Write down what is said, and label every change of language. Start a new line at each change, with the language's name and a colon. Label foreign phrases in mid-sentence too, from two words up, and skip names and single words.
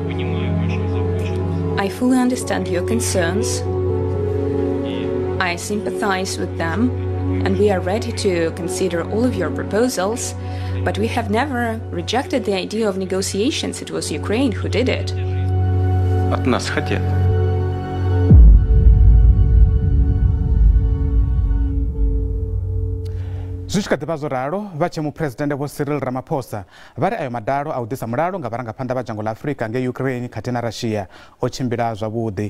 English: I fully understand your concerns. I sympathize with them, and we are ready to consider all of your proposals, but we have never rejected the idea of negotiations. It was Ukraine who did it.
Russian: От нас хотят.
Venda: Zwichika ḓivha zwo ralo vha tshe mupresidente Vho Cyril Ramaphosa vari ayo madalo a u ḓisa mulalo nga vharangaphanḓa vha dzhango ḽa Afrika ngei Ukraine khathihi na Russia o tshimbila zwavhuḓi.